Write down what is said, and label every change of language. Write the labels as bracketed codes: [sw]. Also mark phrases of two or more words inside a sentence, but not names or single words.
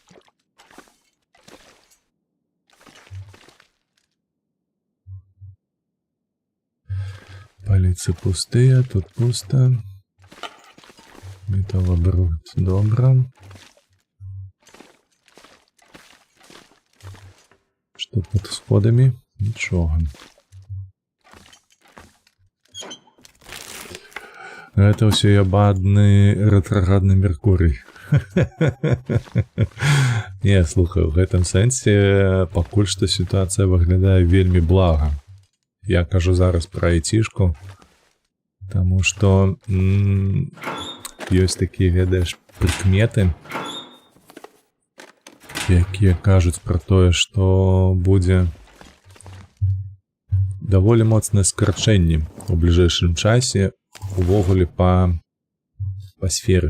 [be] Паліцы пустыя, тут пуста. Металлобрухт добра. [uk] Тут під сходами нічого. [be] Гэта ўсё ябадны рэтраградны Меркурый. Не, слухай, у гэтым сэнсе пакуль што сітуацыя выглядае вельмі блага. Я кажу зараз пра айцішку, таму што ёсць такія, ведаеш, прыкметы, якія кажуць пра тое, што будзе даволі моцнае скарачэнне у бліжэйшым часе увогуле па сферы.